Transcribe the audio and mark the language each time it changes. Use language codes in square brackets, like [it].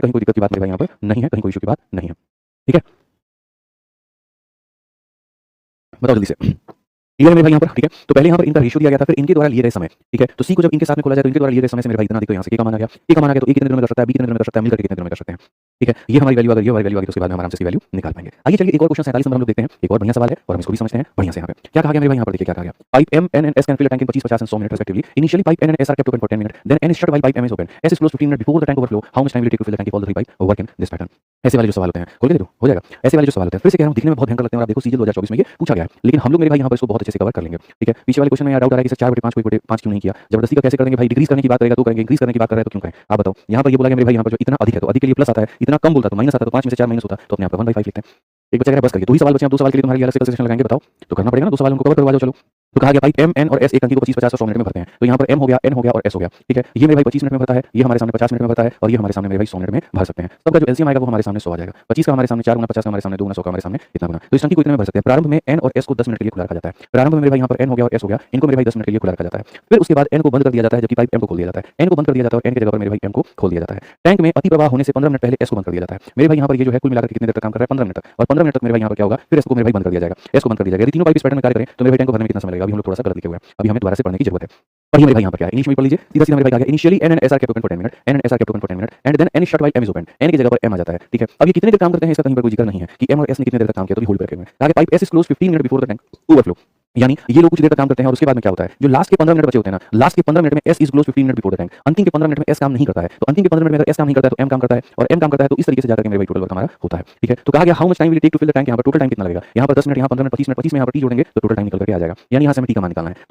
[hi] कहीं कोई दिक्कत की बात मेरे भाई यहाँ पर नहीं है, कहीं कोई इशू की बात नहीं है। ठीक है। बताओ जल्दी से। क्लियर है मेरे भाई यहाँ पर, ठीक है। तो पहले यहाँ पर इनका रेशियो दिया गया था, फिर इनके द्वारा लिए गए समय, ठीक है। तो सी को जब इनके साथ में खोला जाए तो इनके द्वारा लिए गए समय से मेरे भाई इतना देखो यहाँ से ए का मान आ गया, ए का मान आ गया तो ए कितने दिनों में कर सकता है, बी कितने दिनों में कर सकता है, मिलकर के कितने दिनों में कर सकते हैं, ठीक है। ये हमारी वैल्यू, अगर ये हमारी वैल्यू आ गई तो उसके बाद में हम आराम से इसकी वैल्यू निकाल पाएंगे। आइए चलिए एक और क्वेश्चन 47 नंबर हम लोग देखते हैं। एक और बढ़िया सवाल है और हम इसको भी समझते हैं बढ़िया से। यहाँ पे क्या कहा गया मेरे भाई, यहाँ पर देखिए क्या कहा गया। [en] Pipe M, N and S can fill a tank in 25, 50 and 100 minutes respectively. Initially pipe N and S are kept open for 10 minutes. Then N is shut while pipe M is open. S is closed 15 minutes before the tank overflow. How much time will it take to fill the tank if all the three pipe work in this pattern? [hi] ऐसे वाले जो सवाल होते हैं, खोल के देखो हो जाएगा। ऐसे वाले जो सवाल होते हैं, फिर से कह रहा हूँ, दिखने में बहुत भयंकर लगते हैं और आप देखो सीजीएल 2024 में ये पूछा गया है, लेकिन हम लोग मेरे भाई यहाँ पर इसको बहुत अच्छे से कवर कर लेंगे, ठीक है। पीछे वाले क्वेश्चन में यार डाउट आ रहा है कि 4/5 को 1/5 क्यों नहीं किया, जबरदस्ती का कैसे कर देंगे भाई, डिक्रीज करने की बात करेगा तो करेंगे, इंक्रीज करने की बात कर रहा है तो क्यों करें, आप बताओ। यहाँ पर ये बोला गया मेरे भाई यहाँ पर जो इतना अधिक है तो अधिक के लिए प्लस आता है, इतना कम बोलता तो माइनस आता, तो 5 में से 4 माइनस होता तो अपने आप 1/5 लिखते हैं। एक बच्चा कह रहा है बस करिए, 2 ही सवाल बचे हैं, 2 सवाल के लिए तुम्हारे लिए अलग से कंसेशन लगाएंगे, बताओ तो करना पड़ेगा ना, 2 सवाल उनको कवर करवा दो चलो। तो कहा गया पाइप M, N और S एक टंकी को 25, 50 और 100 मिनट में भरते हैं। तो यहाँ पर M हो गया, N हो गया और S हो गया, ठीक है। ये मेरे भाई 25 मिनट में भरता है, ये हमारे सामने 50 मिनट में भरता है और ये हमारे सामने मेरे भाई 100 मिनट में भर सकते हैं। सबका जो एलसीएम आएगा वो हमारे सामने 100 आ जाएगा। 25 का हमारे सामने 4 गुना, 50 का हमारे सामने 2 गुना, 100 का हमारे सामने इतना गुना। तो इस टंकी को इतने में भर सकते हैं। प्रारंभ में N और S को 10 मिनट के लिए खुला रखा जाता है। प्रारंभ में मेरे भाई यहाँ पर N हो गया और S हो गया, इनको मेरे भाई 10 मिनट के लिए खुला रखा जाता है। फिर उसके बाद N को बंद कर दिया जाता है, जबकि पाइप M को खोल दिया जाता है। N को बंद कर दिया जाता है और N की जगह पर मेरे भाई M को खोल दिया जाता है। टैंक में अति प्रवाह होने से 15 मिनट पहले S को बंद कर दिया जाता है। मेरे भाई यहाँ पर ये जो है कुल मिलाकर कितनी देर तक काम कर रहा है, 15 मिनट तक, और 15 मिनट तक मेरे भाई यहाँ पर क्या होगा, फिर S को मेरे भाई बंद कर दिया जाएगा, S को बंद कर दिया जाएगा। यदि तीनों पाइप इस पैटर्न में कार्य करें तो मेरे भाई टैंक को भरने में कितना समय लगेगा, अभी हम लोग थोड़ा सा गलत लिखे हुए हैं, अभी हमें दोबारा से पढ़ने की जरूरत है। पढ़िए मेरे भाई यहाँ पर क्या है, इनिशियल में पढ़ लीजिए, सीधा सीधा मेरे भाई क्या है, [en] Initially N and S are kept open for 10 minutes, N and S are kept open for 10 minutes, and then N is shut while M is open. [hi] N की जगह पर M आ जाता है, ठीक है। अब ये कितने देर काम करते हैं इसका कहीं पर कोई जिक्र नहीं है कि M और S ने कितने देर तक काम किया, तो ये होल्ड पे रखे हुए हैं। आगे pipe [en] S is closed 15 minutes before the tank overflow, [hi] यानी ये लोग कुछ देर तक काम करते हैं और उसके बाद में क्या होता है, जो लास्ट के 15 मिनट बचे होते हैं ना, लास्ट के 15 मिनट में [en] S is closed 15 minutes before the tank, [hi] अंतिम के 15 मिनट में S काम नहीं करता है। तो अंतिम के 15 मिनट में अगर S काम नहीं करता है तो M काम करता है, और M काम करता है तो इस तरीके से जाकर के मेरे भाई टोटल वर्क हमारा होता है, ठीक है। तो कहा गया [en] how much time will it take to fill the tank, [hi] यहाँ पर टोटल टाइम कितना लगेगा, यहाँ पर 10 मिनट, यहाँ 15 मिनट, 25 मिनट, 25 में यहाँ पर T जोड़ेंगे तो टोटल टाइम निकल करके आ जाएगा, यानी यहाँ से हमें T का मान निकालना है।